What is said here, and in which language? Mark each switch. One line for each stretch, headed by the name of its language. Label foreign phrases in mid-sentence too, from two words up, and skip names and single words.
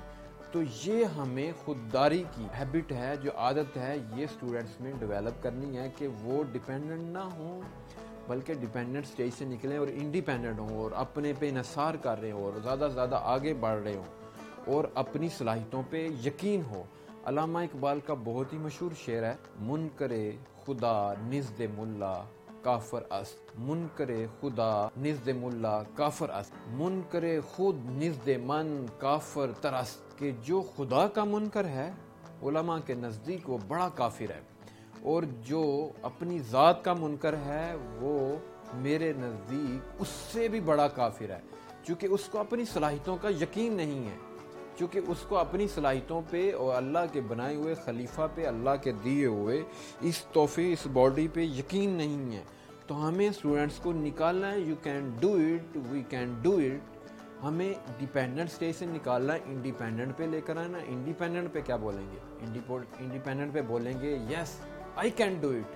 Urdu: تو یہ ہمیں خودداری کی ہیبٹ ہے, جو عادت ہے, یہ اسٹوڈنٹس میں ڈیولپ کرنی ہے کہ وہ ڈیپینڈنٹ نہ ہوں بلکہ
English: dependent stage
Urdu: سے نکلیں اور انڈیپینڈنٹ ہوں اور اپنے پہ انحصار کر رہے ہوں اور زیادہ سے زیادہ آگے بڑھ رہے ہوں اور اپنی صلاحیتوں پہ یقین ہو. علامہ اقبال کا بہت ہی مشہور شعر ہے,
Persian: منکر خدا نزد ملا کافر است, منکر خدا نزد ملا کافر است, منکر خود نزد من کافر ترست.
Urdu: کہ جو خدا کا منکر ہے علماء کے نزدیک وہ بڑا کافر ہے, اور جو اپنی ذات کا منکر ہے وہ میرے نزدیک اس سے بھی بڑا کافر ہے, چونکہ اس کو اپنی صلاحیتوں کا یقین نہیں ہے, چونکہ اس کو اپنی صلاحیتوں پہ اور اللہ کے بنائے ہوئے خلیفہ پہ, اللہ کے دیے ہوئے اس تحفے, اس باڈی پہ یقین نہیں ہے. تو ہمیں اسٹوڈنٹس کو نکالنا ہے,
English: You can do it, we can do it.
Urdu: ہمیں
English: dependent stage
Urdu: سے نکالنا ہے, انڈیپینڈنٹ پہ لے کر آنا. انڈیپینڈنٹ پہ کیا بولیں گے؟ انڈیپینڈنٹ پہ بولیں گے
English: yes I can do it,